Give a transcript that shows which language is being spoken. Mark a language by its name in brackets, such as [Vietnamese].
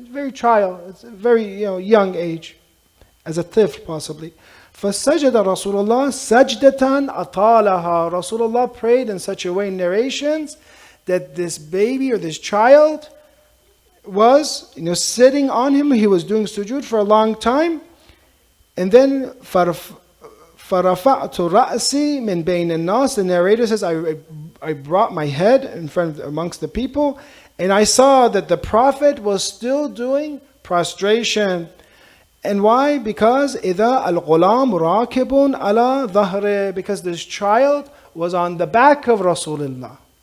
[English] Very child, it's a very young age, as a tifl possibly. [Arabic] فَسَجَدَ رَسُولُ اللَّهِ سَجْدَةً أَطَالَهَا. [English] Rasulullah prayed in such a way in narrations that this baby or this child was sitting on him. He was doing sujood for a long time. And then [Arabic] فَرَفَعْتُ رَأْسِي مِنْ بَيْنِ النَّاسِ. [English] The narrator says, I brought my head in front amongst the people, and I saw that the Prophet was still doing prostration. And why? Because [Arabic] إِذَا الْغُلَامُ رَاكِبٌ عَلَى ظَهْرِهِ, [English] because this child was on the back of Rasulullah.